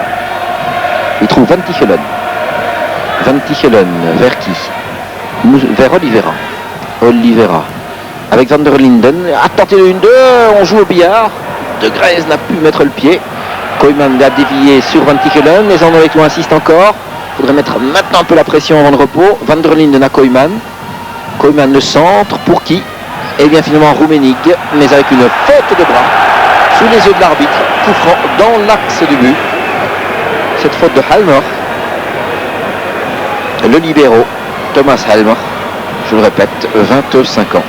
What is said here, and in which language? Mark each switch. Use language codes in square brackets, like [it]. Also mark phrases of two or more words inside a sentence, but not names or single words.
[fr] Il trouve Van Tichelen. Van Tichelen vers qui? Vers Oliveira. Avec Van der Linden. A tenté le 1-2. On joue au billard. De Grèze n'a pu mettre le pied. Koyman a dévié sur Van Tichelen. Les Anderlechtois insistent encore. Il faudrait mettre maintenant un peu la pression avant le repos. Van der Linden à Koyman. Koyman le centre. Pour qui? Et bien finalement Rummenigge. Mais avec une faute de bras. Sous les yeux de l'arbitre. Coup franc dans l'axe du but. Cette faute de Halmer. Le libéro, Thomas Halmer, je le répète, 25 ans.